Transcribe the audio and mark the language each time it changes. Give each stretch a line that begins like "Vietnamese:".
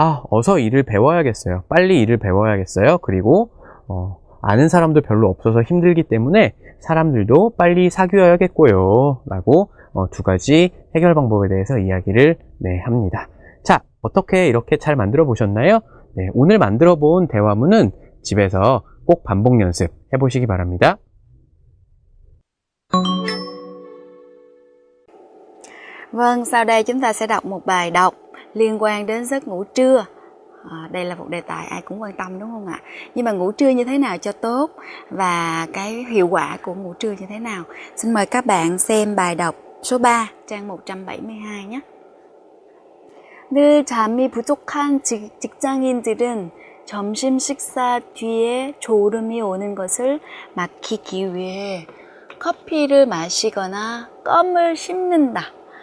Korean: 어서 일을 배워야겠어요. 빨리 일을 배워야겠어요. 그리고 아는 사람도 별로 없어서 힘들기 때문에 사람들도 빨리 사귀어야겠고요 라고 두 가지 해결 방법에 대해서 이야기를 합니다. 자, 어떻게 이렇게 잘 만들어 보셨나요? 네, 오늘 만들어 본 대화문은 집에서 꼭 반복 연습 해보시기 바랍니다.
Vietnamese: Vâng, sau đây chúng ta sẽ đọc một bài đọc liên quan đến giấc ngủ trưa. Đây là một đề tài ai cũng quan tâm đúng không ạ? Nhưng mà ngủ trưa như thế nào cho tốt và cái hiệu quả của ngủ trưa như thế nào? Xin mời các bạn xem bài đọc số 3, trang 172 nhé.
Korean: 늘 잠이 부족한 직장인들은 점심 식사 뒤에 졸음이 오는 것을 막히기 위해 커피를 마시거나 껌을 씹는다.